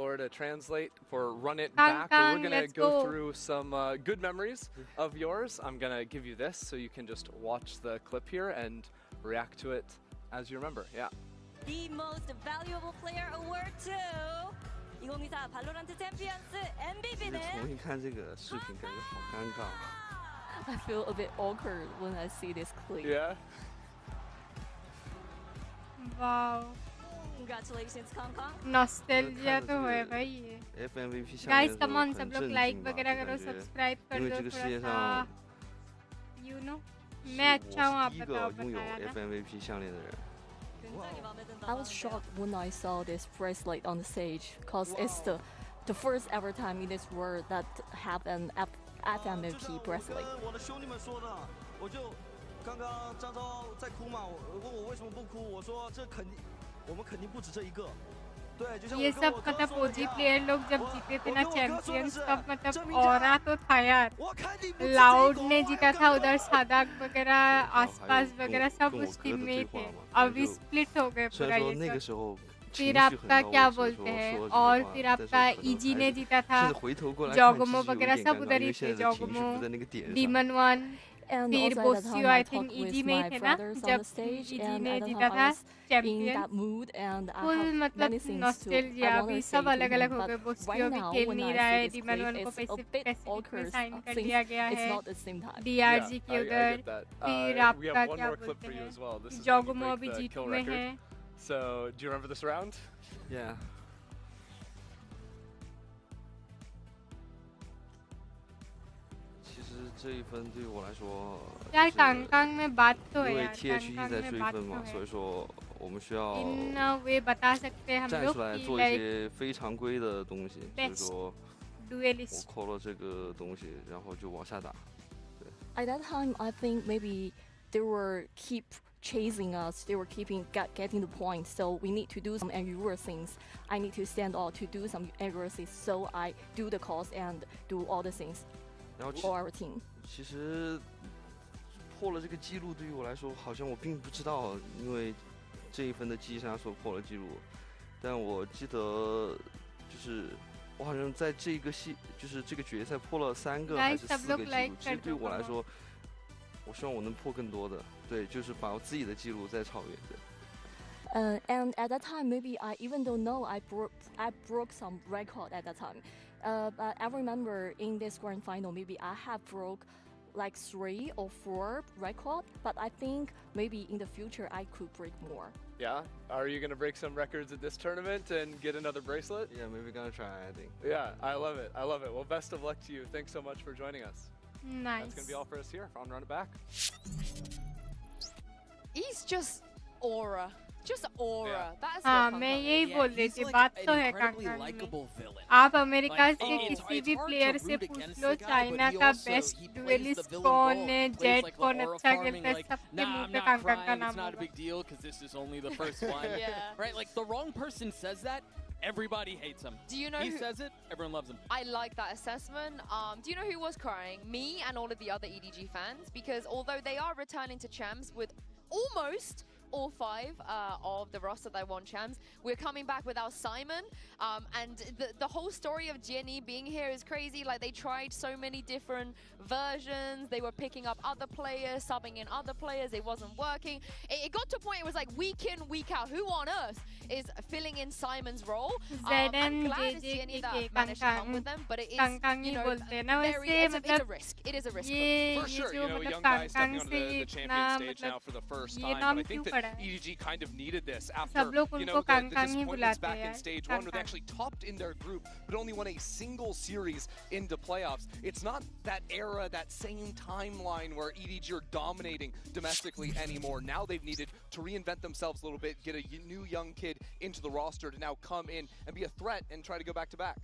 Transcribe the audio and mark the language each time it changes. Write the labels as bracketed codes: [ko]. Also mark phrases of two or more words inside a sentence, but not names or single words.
[en] Valora to translate for Run It Kong Back. But we're Kong, going to let's go go. through some good memories of yours. I'm going to give you this so you can just watch the clip here and react to it as you remember. Yeah. The Most Valuable Player Award to 2024 [ko] 발로란트 챔피언스 MVP는 [zh] 重新看这个视频，感觉好尴尬。 [en] I feel a bit awkward when I see this clip. Yeah. वाओ Congratulations, Kong Kong. [hi] नॉस्टैल्जिया तो है भाई ये [zh] FMVP 下面 [hi] गाइस [zh] 的时 [en] कम [zh] 候 [en] ऑन [zh] 很 [hi] सब लोग [zh] 震 [hi] लाइक [zh] 惊吧， [hi] वगैरह [zh] 就 [hi] करो [zh] 感觉 [hi] सब्सक्राइब कर [zh] 因为 [hi] दो [zh] 这个世 [hi] थोड़ा [zh] 界 [hi] सा [zh] 上 [en] you know [zh] 是 [hi] मैं अच्छा हूँ [zh] 我 [hi] आप [zh] 是第一 [hi] बताओ [zh] 个拥有 [hi] बताया ना [zh] FMVP 项链的人。 [ko] 굉장히 마음에 든다고 [en] I was shocked when I saw this bracelet on the stage because it's the first ever time in this world that have an FMVP bracelet. [zh] 我的兄弟们说的，我就刚刚张昭在哭嘛，问我为什么不哭，我说这肯定，我们肯定不止这一个。对，就像 [hi] ये [zh] 我跟 [hi] सब [zh] 我哥 [hi] मतलब [zh] 说的 [hi] ओजी [zh] 一样 [hi] प्लेयर लोग जब जीते थे ना [zh] 我跟我哥说的 [hi] चैंपियंस [zh] 是 [hi] तब मतलब [zh] 证明家 [hi] ऑरा तो था यार [zh] 我肯定不止这一 [hi] लाउड [zh] 个 [hi] ने [zh] 我 [hi] जीता [zh] 还 [hi] था [zh] 跟 [hi] उधर [zh] 我 [hi] सादाक वगैरह आसपास वगैरह सब [zh] 跟我 [hi] उस [zh] 哥 [hi] टीम [zh] 的 [hi] में ही [zh] 对话 [hi] थे [zh] 嘛， [hi] अभी [zh] 就 [hi] स्प्लिट हो गए [zh] 虽 [hi] पूरा [zh] 然说 [hi] ये [zh] 那个 [hi] सब [zh] 时候情 [hi] फिर [zh] 绪很 [hi] आपका [zh] 高 [hi] क्या [zh] 涨，说 [hi] बोलते हैं [zh] 说这 [hi] और [zh] 句话 [hi] फिर [zh] 但是 [hi] आपका [zh] 可能 [hi] EG [zh] 还 [hi] ने [zh] 是 [hi] जीता था [zh] 甚至回头过来看，其 [hi] जॉगमो [zh] 实有一 [hi] वगैरह [zh] 点 [hi] सब [zh] 尴尬， [hi] उधर [zh] 因 [hi] ही [zh] 为 [hi] थे [zh] 现在的情绪 [hi] जॉगमो [zh] 不在那个点上。 [hi] डीमन वन [en] And [hi] फिर [en] also at that [hi] बोसियो [en] time I I think talked with [hi] EG में ही [en] my [hi] थे ना [en] brothers on [hi] जब [en] the stage, [hi] EG [en] and [hi] ने [en] at that [hi] जीता [en] time [hi] था [en] I was in [hi] चैंपियन [en] that mood, and I [hi] फुल [en] have [hi] मतलब [en] many things to [hi] नॉस्टैल्जिया [en] I [hi] अभी [en] want to say [hi] सब [en] to [hi] अलग अलग [en] him. [hi] हो गए [en] But [hi] बोसियो [en] right [hi] भी [en] now, [hi] खेल [en] when [hi] नहीं [en] I [hi] रहा है [en] see this [hi] डीमन [en] clip, [hi] वन को [en] it's a bit [hi] पैसिफिक में [en] awkward [hi] साइन कर [en] since [hi] लिया गया [en] it's [hi] है [en] not the same time. [hi] DRG के [en] I [hi] उधर [en] get that. [hi] फिर [en] We [hi] आपका [en] have one [hi] क्या [en] more clip [hi] बोलते [en] for you [hi] हैं [en] as well. This is when you [hi] जॉगमो [en] break [hi] अभी [en] the [hi] जीत [en] kill [hi] में [en] record. [hi] है [en] So, do you remember this round? Yeah. [zh] 其实这一分对于我来说， [hi] यार [zh] 就是 [hi] कांग कांग में बात तो है [zh] 因为 [hi] यार THE कांग [zh] 在 [hi] कांग [zh] 追 [hi] में बात [zh] 分 [hi] तो [zh] 嘛，所 [hi] है [zh] 以说我们需要 [en] in way [hi] बता सकते हैं हम [zh] 站 [hi] लोग [zh] 出来 [hi] कि [zh] 做一 [hi] लाइक [zh] 些非常规的东西，所以 [en] Best [zh] 说我 [en] डुएलिस्ट [zh] 扣了这个东西，然后就往下打。 [en] At that time, I think maybe they were keep chasing us. They were getting the point. So we need to do some angry things. I need to stand out to do some accuracy. So I do the calls and do all the things [zh] 然后 [en] for our team. [zh] 其实破了这个记录对于我来说，好像我并不知道，因为这一分的击杀所破了记录。但我记得就是我好像在这个就是这个决赛破了3个还是4个记录。其实对于我来说，我希望我能破更多的。对，就是把我自己的记录再超越。对。 [en] And at that time, maybe I even don't know I broke some record at that time. But I remember in this grand final, maybe I have broke like 3 or 4 record. But I think maybe in the future I could break more. Yeah. Are you going to break some records at this tournament and get another bracelet? Yeah, maybe gonna try. I think. Yeah, I love it. I love it. Well, best of luck to you. Thanks so much for joining us. नाइस That's going to be all for us here on Run It Back. He's just aura. just aura. That's [hi] हाँ [en] what [hi] मैं [en] Kang [hi] यही [en] is. [hi] बोल रही [en] he's [hi] थी [en] like [hi] बात [en] an [hi] तो है [en] incredibly [hi] कांगकांग में [en] likable villain. [hi] आप अमेरिका [en] Like, [hi] से [en] it's [hi] किसी [en] hard [hi] भी [en] to [hi] प्लेयर से [en] root [hi] पूछ [en] against [hi] लो [en] the guy, but [hi] चाइना [en] he [hi] का [en] also [hi] बेस्ट [en] he plays the [hi] डुएलिस्ट [en] villain [hi] कौन [en] role. [hi] है [en] Plays [hi] जेट [en] like the [hi] कौन [en] aura [hi] अच्छा [en] farming, [hi] खेलता है [en] like, [hi] सबके [en] nah, [hi] मुंह [en] I'm [hi] पे [en] not [hi] कांगकांग का [en] crying, [hi] नाम [en] it's not a [hi] होगा [en] big deal because this is only the first one. Yeah. Right, like the wrong person says that, everybody hates him. Do you know He who- says it, everyone loves him. I like that assessment. Do you know who was crying? Me and all of the other EDG fans, because although they are returning to champs with almost all 5 of the roster that won champs, we're coming back without Simon. And the whole story of Jenny being here is crazy. Like, they tried so many different versions. They were picking up other players, subbing in other players. It wasn't working. It got to a point, it was like week in, week out. Who on earth is filling in Simon's role? I'm glad it's Jenny that managed to come with them, but it is, [hi] कांगकांग [en] you [hi] ही [en] know, [hi] बोलते हैं ना [en] very, [hi] वैसे [en] it's a [hi] मतलब [en] risk. It is a risk. [hi] ये [en] For sure, [hi] जो [en] you know, a [hi] मतलब [en] young guy stepping [hi] कांगकांग [en] onto [hi] से [en] the [hi] इतना [en] champion stage now [hi] मतलब [en] for the first [hi] ये [en] time. But [hi] नाम [en] I [hi] क्यों [en] think that [hi] पड़ा है [en] EDG kind of needed this [hi] सब [en] after, [hi] लोग [en] you [hi] उनको [en] know, the [hi] कांगकांग ही [en] disappointments [hi] बुलाते [en] back [hi] हैं [en] in [hi] यार [en] stage 1 where they [hi] कांगकांग [en] actually topped in their group but only won a single series into playoffs. It's not that era, that same timeline where EDG are dominating domestically anymore. Now they've needed to reinvent themselves a little bit, get a new young kid into the roster to now come in and be a threat and try to go back to back.